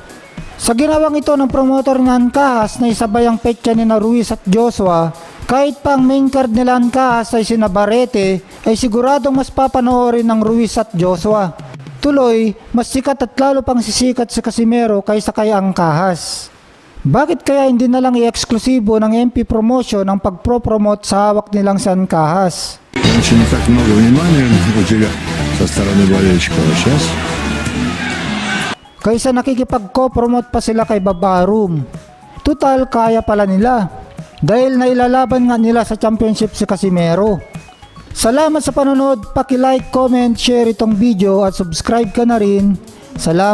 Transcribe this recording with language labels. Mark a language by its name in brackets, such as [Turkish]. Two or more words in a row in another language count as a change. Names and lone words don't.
[Filipino] Sa ginawang ito ng promoter ng Ancahas na isabay ang petsa ni Ruiz at Joshua, kahit pa ang main card nila Ancahas ay si Navarrete, ay siguradong mas papanoorin ng Ruiz at Joshua. Tuloy, mas sikat at lalo pang sisikat si Casimero kaysa kay Ancahas. Bakit kaya hindi na lang i-eksklusibo ng MP Promotion ang pagpro-promote sa hawak nilang si Ancahas? [Russian] Раньше не так много внимания уделял со стороны болельщиков, а сейчас... [Filipino] Kaysa nakikipag-co-promote pa sila kay Babarum. Total, kaya pala nila. Dahil nailalaban nga nila sa championship si Casimero. Salamat sa panonood, paki-like, [English] comment, share [Filipino] itong video at subscribe ka na rin.